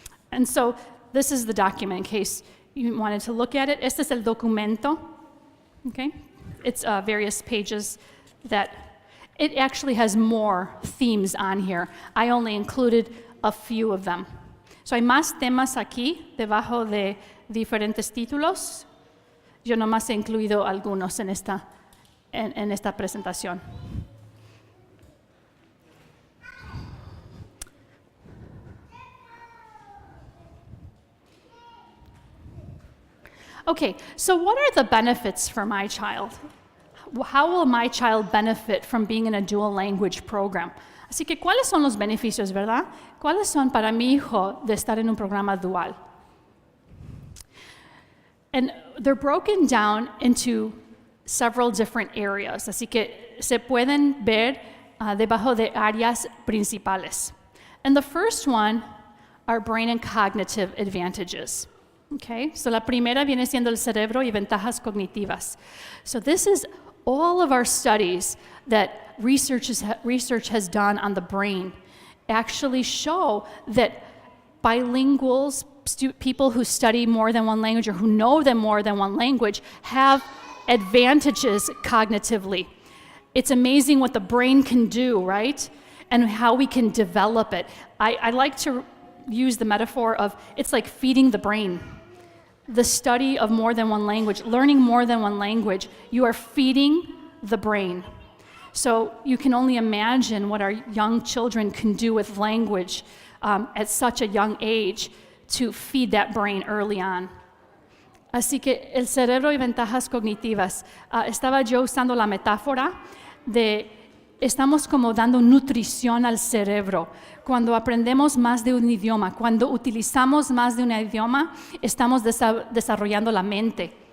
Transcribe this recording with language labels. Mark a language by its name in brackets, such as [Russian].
[English] And so this is the document in case you wanted to look at it. [Spanish] Este es el documento. [English] Okay? It's various pages that it actually has more themes on here. I only included a few of them. [Spanish] So hay más temas aquí debajo de diferentes títulos. Yo nomás he incluido algunos en esta presentación. [English] Okay, so what are the benefits for my child? How will my child benefit from being in a dual language program? [Spanish] Así que, ¿cuáles son los beneficios, verdad? ¿Cuáles son para mi hijo de estar en un programa dual? [English] And they're broken down into several different areas. [Spanish] Así que se pueden ver debajo de áreas principales. [English] And the first one are brain and cognitive advantages. [Spanish] Okay, so la primera viene siendo el cerebro y ventajas cognitivas. [English] So this is all of our studies that research has done on the brain actually show that bilinguals, people who study more than one language or who know them more than one language, have advantages cognitively. It's amazing what the brain can do, right? And how we can develop it. I like to use the metaphor of it's like feeding the brain. The study of more than one language, learning more than one language, you are feeding the brain. So you can only imagine what our young children can do with language at such a young age to feed that brain early on. [Spanish] Así que el cerebro y ventajas cognitivas. Estaba yo usando la metáfora de estamos como dando nutrición al cerebro. Cuando aprendemos más de un idioma, cuando utilizamos más de un idioma, estamos desarrollando la mente.